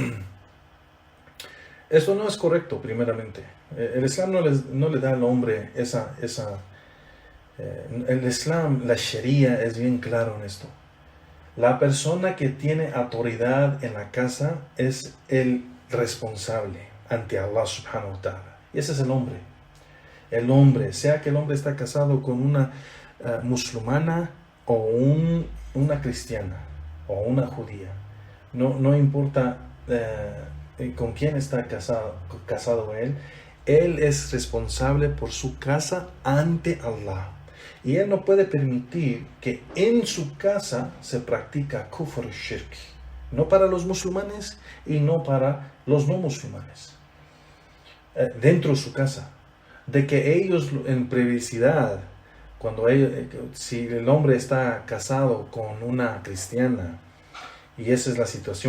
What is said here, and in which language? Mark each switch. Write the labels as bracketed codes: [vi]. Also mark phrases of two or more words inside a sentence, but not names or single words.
[es] Esto no es correcto, primeramente. El Islam no le da al hombre el Islam, la Sharia, es bien claro en esto. La persona que tiene autoridad en la casa es el responsable ante Allah [ar] سبحانه وتعالى. [es] Y ese es el hombre. El hombre, sea que el hombre está casado con una musulmana o una cristiana o una judía. No importa con quién está casado él. Él es responsable por su casa ante Allah. Y él no puede permitir que en su casa se practica [ar] كفر شرك. [es] No para los musulmanes y no para los no musulmanes. Dentro de su casa. De que ellos en privacidad, si el hombre está casado con una cristiana y esa es la situación